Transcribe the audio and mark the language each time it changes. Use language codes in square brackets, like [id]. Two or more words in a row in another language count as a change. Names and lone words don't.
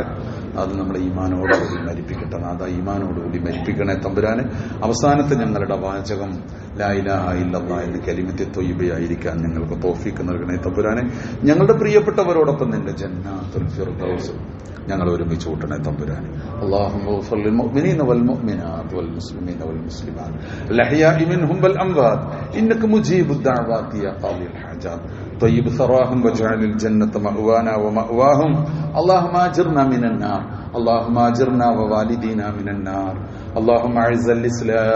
[ml] അത് നമ്മളെ ഈമാനോടുകൂടി മരിപ്പിക്കട്ടെ. നാദാ ഈമാനോടുകൂടി മരിപ്പിക്കണേ തമ്പുരാനെ. അവസാനത്തെ ഞങ്ങളുടെ വാചകം [ar] لا إله إلا الله [ml] എന്ന കലിമത്തെ ത്വയ്യിബയായിരിക്കാൻ ഞങ്ങൾക്ക് തൗഫീഖ് നൽകണേ തമ്പുരാനെ. ഞങ്ങളുടെ പ്രിയപ്പെട്ടവരോടൊപ്പം നിന്റെ ജന്നാത്തുൽ ഫിർദൗസ് ഞങ്ങൾ ഒരുമിച്ച് കൂട്ടണേ തമ്പുരാനെ. [ar] اللهم اغفر للمؤمنين والمؤمنات والمسلمين والمسلمات الأحياء منهم والأموات إنك مجيب الدعوات يا قاضي الحاجات طيب ثراهم واجعل الجنة مأوانا ومأواهم اللهم أجرنا من النار اللهم أجرنا ووالدينا من النار اللهم أعز الإسلام